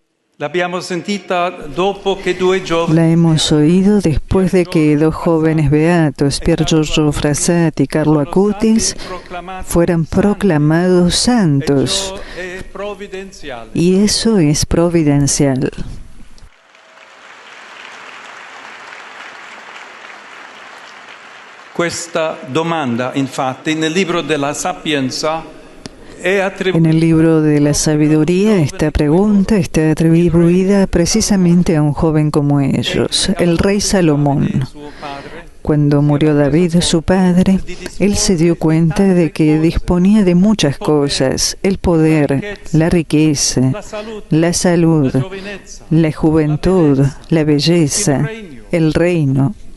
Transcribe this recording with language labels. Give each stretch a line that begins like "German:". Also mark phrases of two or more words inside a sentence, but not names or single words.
Spanish: La hemos oído después de que dos jóvenes beatos, Pier Giorgio Frassati y Carlo Acutis, fueran proclamados santos. Y eso es providencial.
Italian: Questa domanda, infatti, nel libro della Sapienza
Spanish: en el libro de la sabiduría, esta pregunta está atribuida precisamente a un joven como ellos, el rey Salomón. Cuando murió David, su padre, él se dio cuenta de que disponía de muchas cosas: el poder, la riqueza, la salud, la juventud, la belleza, el reino.